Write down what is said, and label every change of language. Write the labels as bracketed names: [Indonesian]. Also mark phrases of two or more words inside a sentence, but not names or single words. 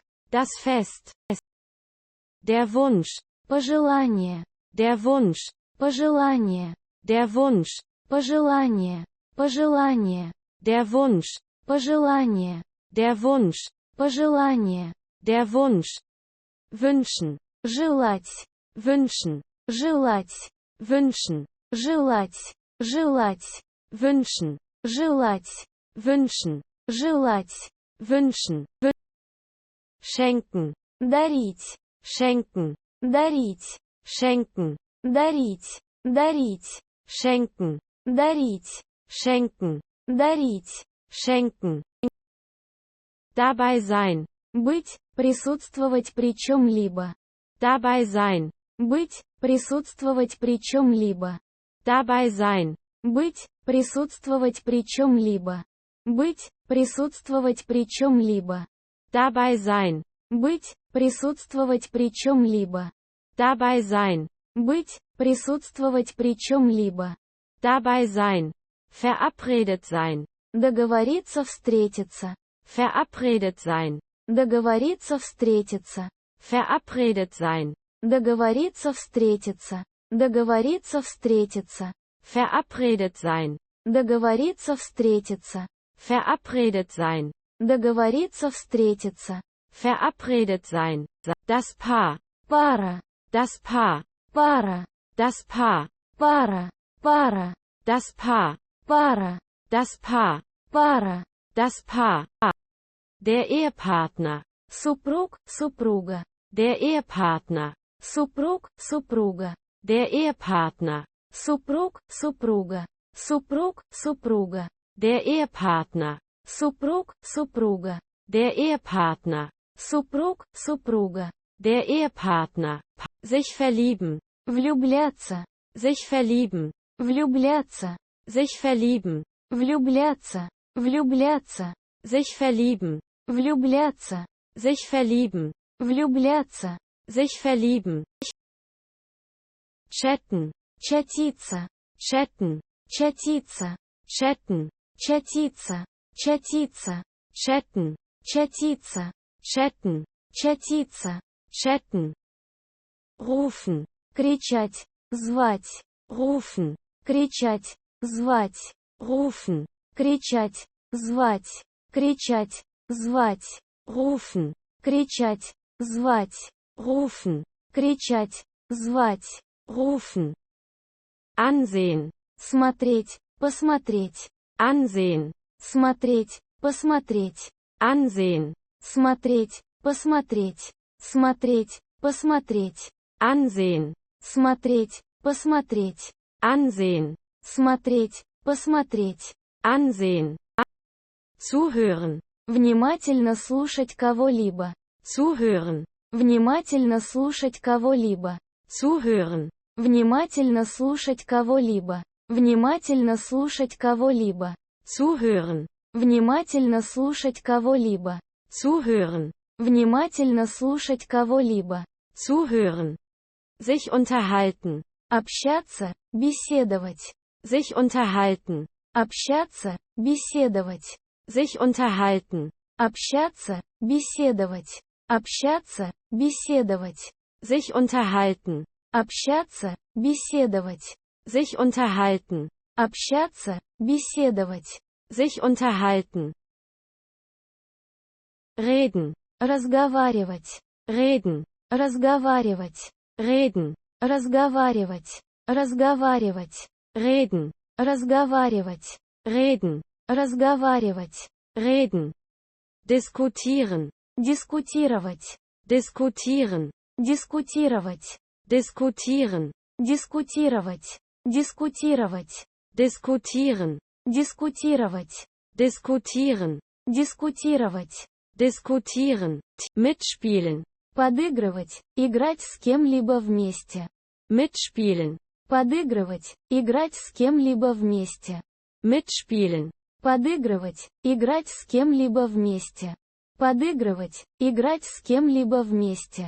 [German] das Fest, der Wunsch, [Russian] пожелание, [German] der Wunsch, [Russian] пожелание, [German] der Wunsch, [Russian] пожелание, пожелание, [German] der Wunsch, [Russian] пожелание, [German] der Wunsch, [Russian] пожелание, [German] der Wunsch, wünschen, [Russian] желать, [German] wünschen, [Russian] желать, [German] wünschen, [Russian] желать, желать, [German] wünschen, [Russian] желать, [German] wünschen, [Russian] желать, [German] wünschen, schenken, [Russian] дарить, [German] schenken, [Russian] дарить, [German] schenken, [Russian] дарить, дарить, [German] schenken, [Russian] дарить, [German] schenken, [Russian] дарить, [German] schenken, dabei sein, [Russian] быть, присутствовать при чем-либо, [German] dabei sein, [Russian] быть, присутствовать при чем-либо, [German] dabei sein, [Russian] быть, присутствовать при чем-либо, быть, присутствовать при чем-либо, [German] dabei sein, [Russian] быть, присутствовать при чем-либо, [German] dabei sein, [Russian] быть, присутствовать при чем-либо, [German] dabei sein, verabredet sein, [Russian] договориться встретиться, [German] verabredet sein, [Russian] договориться встретиться, [German] verabredet sein, [Russian] договориться встретиться, договориться встретиться, [German] verabredet sein, [Russian] договориться встретиться, [German] verabredet sein, [Russian] договориться встретиться, [German] verabredet sein, das Paar, [Russian] пара, [German] das Paar, [Russian] пара, [German] das Paar, [Russian] пара, пара, [German] das Paar, [Russian] пара, [German] das Paar, [Russian] пара, [German] das Paar, der Ehepartner, [Russian] супруг, супруга, [German] der Ehepartner, [Russian] супруг, супруга, [German] der Ehepartner, [Russian] супруг, супруга, супруг, супруга, [German] der Ehepartner, [Russian] супруг, супруга, [German] der Ehepartner, [Russian] супруг, супруга, [German] der Ehepartner, sich verlieben, [Russian] влюбляться, [German] sich verlieben, [Russian] влюбляться, [German] sich verlieben, [Russian] влюбляться, влюбляться, [German] sich verlieben, [Russian] влюбляться, [German] sich verlieben, [Russian] влюбляться, [German] sich verlieben, chatten, [Russian] чатиться, [German] chatten, [Russian] чатиться, [German] chatten, [Russian] чатиться, чатиться, [German] chatten, [Russian] чатиться, [German] chatten, [Russian] чатиться, [German] chatten, rufen, [Russian] кричать, звать, [German] rufen, [Russian] кричать, звать, [German] rufen, [Russian] кричать, звать, кричать, звать, [German] rufen, [Russian] кричать, звать, [German] rufen, [Russian] кричать, звать, [German] rufen, ansehen, [Russian] смотреть, посмотреть, [German] ansehen, [Russian] смотреть, посмотреть, [German] ansehen, [Russian] смотреть, посмотреть, смотреть, посмотреть, [German] ansehen, [Russian] смотреть, посмотреть, [German] ansehen, [Russian] смотреть, посмотреть, [German] ansehen, zuhören, [Russian] внимательно слушать кого-либо, [German] zuhören, [Russian] внимательно слушать кого-либо, [German] zuhören, [Russian] внимательно слушать кого-либо, внимательно слушать кого-либо, [German] zuhören, [Russian] Внимательно слушать кого-либо. [German] Zuhören. [Russian] Внимательно слушать кого-либо. [German] Zuhören. Sich unterhalten. [Russian] Общаться, беседовать. [German] Sich unterhalten. [Russian] Общаться, беседовать. [German] Sich unterhalten. [Russian] Общаться, беседовать. Общаться, беседовать. [German] Sich unterhalten. [Russian] Общаться, беседовать. [German] Sich unterhalten. [Russian] Общаться, беседовать. [German] Sich unterhalten. Reden. [Russian] Разговаривать. [German] Reden. [Russian] Разговаривать. [German] Reden. [Russian] Разговаривать. Разговаривать. [German] Reden. [Russian] Разговаривать. [German] Reden. [Russian] Разговаривать. [German] Reden. Diskutieren. [Russian] Дискутировать. [German] Diskutieren. [Russian] Дискутировать. [German] Diskutieren. [Russian] Дискутировать. Дискутировать. [German] Diskutieren. [Russian] Дискутировать. [German] Diskutieren. [Russian] Дискутировать. [German] Diskutieren. Mitspielen. [Russian] Подыгрывать, играть с кем-либо вместе. [German] Mitspielen. [Russian] Подыгрывать, играть с кем-либо вместе. [German] Mitspielen. [Russian] Подыгрывать, играть с кем-либо вместе. Подыгрывать, играть с кем-либо вместе.